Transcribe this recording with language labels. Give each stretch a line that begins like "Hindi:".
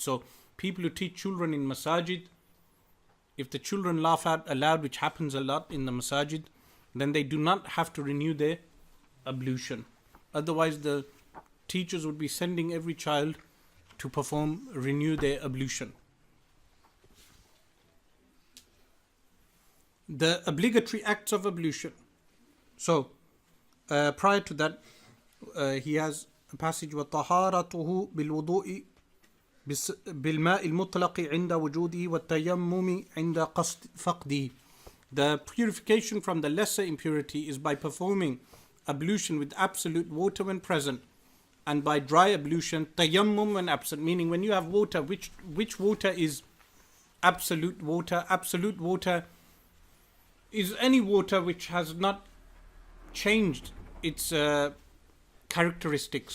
English: So people who teach children in masajid, if the children laugh out aloud, which happens a lot in the masajid, then they do not have to renew their ablution. Otherwise the teachers would be sending every child to renew their ablution. The obligatory acts of ablution. So prior to that, he has a passage,
Arabic: وَطَهَارَتُهُ بِالْوُضُوءِ بِالْمَاءِ الْمُطْلَقِ عِنْدَ وُجُودِهِ وَالتَّيَمُّمِ عِنْدَ فَقْدِهِ.
English: The purification from the lesser impurity is by performing ablution with absolute water when present, and by dry ablution, tayammum, when absent. Meaning, when you have water, which water is absolute water? Absolute water is any water which has not changed its characteristics.